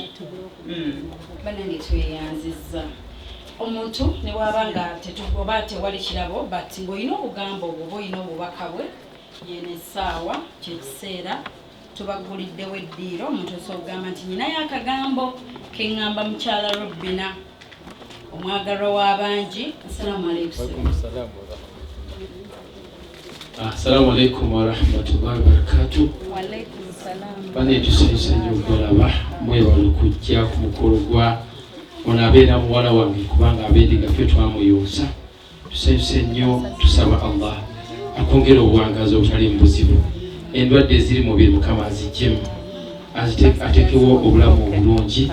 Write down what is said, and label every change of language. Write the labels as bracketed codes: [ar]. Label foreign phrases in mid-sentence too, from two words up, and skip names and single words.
[lg] Banange tweyanzizza omuntu ne bwaba nga oba tewali kirabo but ng'olina obugambo obwo oba olina obubaka bwe yene essaawa kyekiseera tubaguliddewo eddiiro omuntu osobola okugamba nti nyinayo akagambo keŋŋamba mukyala Robina omwagalwa w'abangi. [ar] Assalamu عليكم ورحمة الله وبركاته. [lg] Bane tusanyusa nnyo okulaba mwebala okujja ku mukolo gwa ono abeera muwala wange kubanga abeediga ffe twamuyonsa. Tusanyusa nnyo, tusaba Allah akwongera obuwangazi obutali mu buzibu, endwadde eziri mu mubiri Mukama aziggyemu, ateekewo obulamu obulungi.